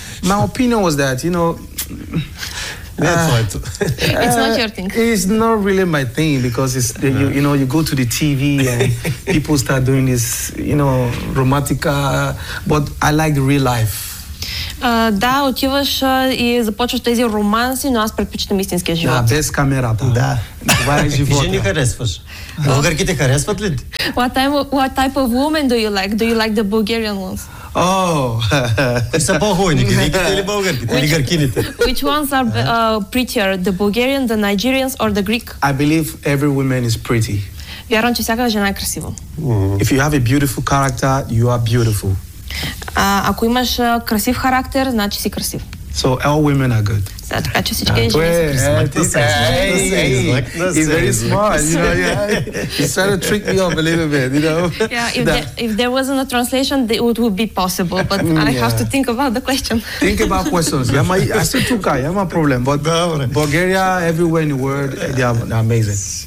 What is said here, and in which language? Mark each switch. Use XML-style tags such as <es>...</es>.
<en>My opinion was that, you know, it's not your thing. It's not really my thing because it's no. You know, you go to the TV and people start doing this, you know, romantic. But I like real life.</en> <bg>Да, отиваш и започваш тези романси, но аз предпочитам истинския живот. Да, без камерата. Да. Това е живота. Жени харесваш. Българките харесват ли?</bg> <en>What type of woman do you like? Do you like the Bulgarian ones? Oh.</en> <bg>Те са по-хуйни, гриките или българките, или гъркините?</bg> <en>Which ones are prettier, the Bulgarian, the Nigerians or the Greek? I believe every woman is pretty.</en> <bg>Вярвам, че всяка жена е красива.</bg> <en>If you have a beautiful character, you are beautiful.</en> <bg>Ако имаш красив характер, значи си красив.</bg> <en>So all women are good.</en> <bg>Така че всички жени са красиви.</bg> <en>He's very smart, you know. Yeah. He's trying to trick me up a little bit, you know. Yeah, if there wasn't a translation, it would be possible, but I have to think about the question. Think about questions. I still took it. I'm a problem, but Bulgaria, everywhere in the world, they are amazing.</en>